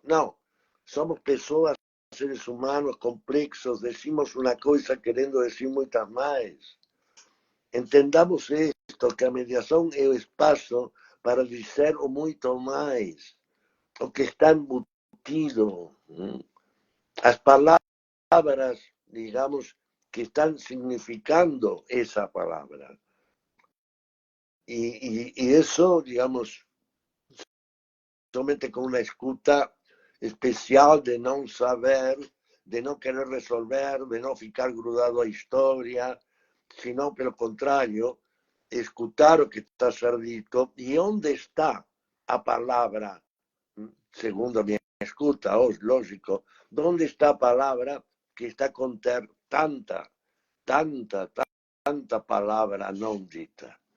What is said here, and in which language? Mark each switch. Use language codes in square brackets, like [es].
[pt] Não, somos pessoas, seres humanos complexos, decimos uma coisa querendo dizer muitas mais. Entendamos isto, que a mediação é o espaço para dizer o muito mais, o que está embutido. As palavras [es] palabras, digamos, que están significando esa palabra. Y eso, [pt] digamos, somente con una escuta especial de no saber, de no querer resolver, de no ficar grudado a historia, sino, pelo contrario, escutar o que está a ser dito e onde está a palavra, segundo a minha escuta, lógico, onde está a palavra que está a conter tanta, tanta, tanta palavra não dita.